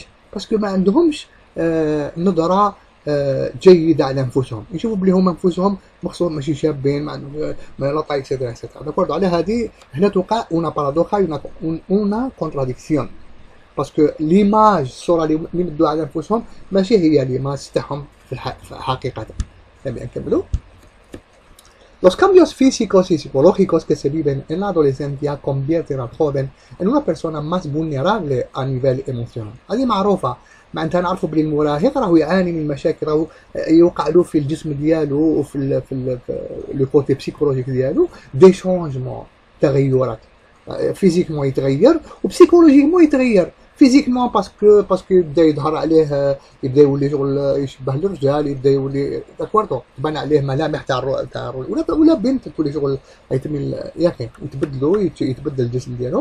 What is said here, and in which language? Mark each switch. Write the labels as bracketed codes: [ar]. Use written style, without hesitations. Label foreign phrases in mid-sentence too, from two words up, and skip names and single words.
[ar] باسكو ما عندهمش نظره جيده على انفسهم، يشوفوا بلي هما انفسهم مخصوص ماشي شابين، ما عندهم [fr] la taille et cetera et cetera. [ar] داكورد؟ على هذه هنا توقع [fr] un paradoxe, une contradiction, [ar] باسكو ليماج الصوره اللي يمدوا على انفسهم ماشي هي ليماج تاعهم في حقيقه. نبي نكملوا. [es] Los cambios físicos y psicológicos que se viven en la adolescencia convierten al joven en una persona más vulnerable a nivel emocional. [ar] هذه معروفة، معناتها نعرفوا بلي المراهق راهو يعاني من مشاكل، راهو يوقع له في الجسم ديالو وفي [fr] le côté psychologique [ar] ديالو [fr] des changements, [ar] تغيرات. فيزيكمون يتغير وبسيكولوجيكمون يتغير. فيزيكمون باسكو يبدا يظهر عليه، يبدا يولي شغل يشبه الرجال، يبدا يولي داكوردو تبان عليه ملامح تاع ولا بنت تولي شغل يتم يا اخي يتبدلوا، يتبدل الجسم ديالهم.